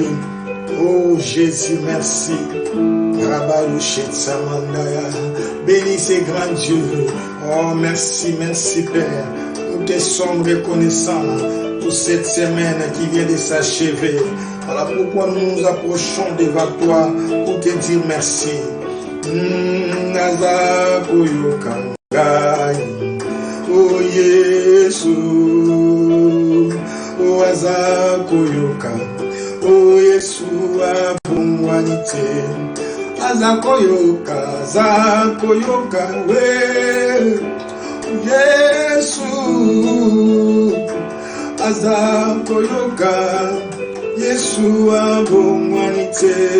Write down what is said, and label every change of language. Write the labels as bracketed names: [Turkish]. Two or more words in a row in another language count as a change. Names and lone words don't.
[French] Oh Jésus, merci. Bénis ces grands dieux. Oh merci, merci Père. Nous te sommes reconnaissants pour cette semaine qui vient de s'achever. Voilà pourquoi nous nous approchons devant toi pour te dire merci. [Lingala] Oh Yesu, oh azakoyoka, oh Yesu abongwanite. Azakoyoka, azakoyoka, we Yesu, azakoyoka, Yesu abongwanite.